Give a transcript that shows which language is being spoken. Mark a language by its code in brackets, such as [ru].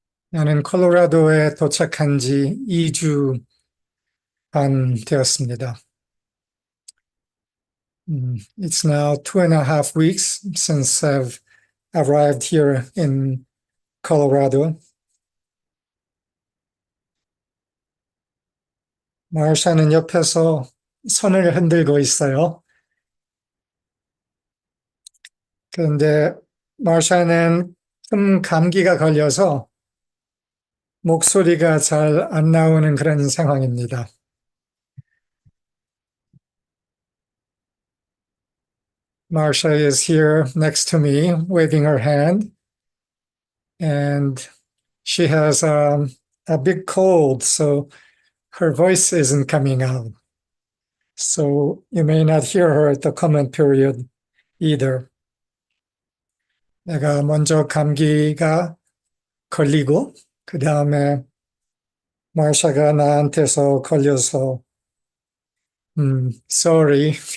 [ko] 나는 콜로라도에 도착한 지 2주 반 되었습니다. [en] It's now 2.5 weeks since I've arrived here in Colorado. [ko] 마르샤는 옆에서 손을 흔들고 있어요. 그런데 마르샤는 감기가 걸려서 목소리가 잘 안 나오는 그런 상황입니다. [en] Marsha is here next to me, waving her hand, and she has a big cold, so her voice isn't coming out. So you may not hear her at the comment period either. [ko] 내가 먼저 감기가 걸리고, 그 다음에 마샤가 나한테서 걸려서, [en] sorry.